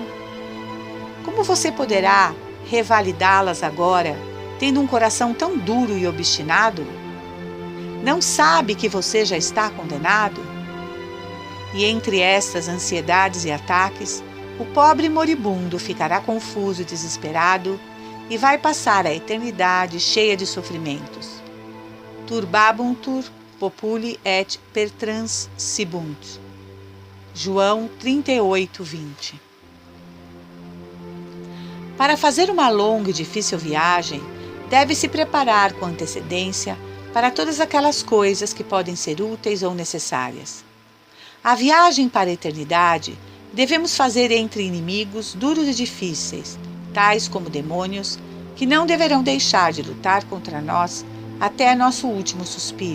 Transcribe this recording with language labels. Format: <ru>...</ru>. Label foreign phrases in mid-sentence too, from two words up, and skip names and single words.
<pt>Como você poderá revalidá-las agora, tendo um coração tão duro e obstinado? Não sabe que você já está condenado? E entre estas ansiedades e ataques, o pobre moribundo ficará confuso e desesperado e vai passar a eternidade cheia de sofrimentos.</pt> <la>Turbabuntur populi et pertransibunt.</la> <pt>João 38:20. Para fazer uma longa e difícil viagem, deve-se preparar com antecedência para todas aquelas coisas que podem ser úteis ou necessárias. A viagem para a eternidade devemos fazer entre inimigos duros e difíceis, tais como demônios, que não deverão deixar de lutar contra nós até nosso último suspiro.</pt>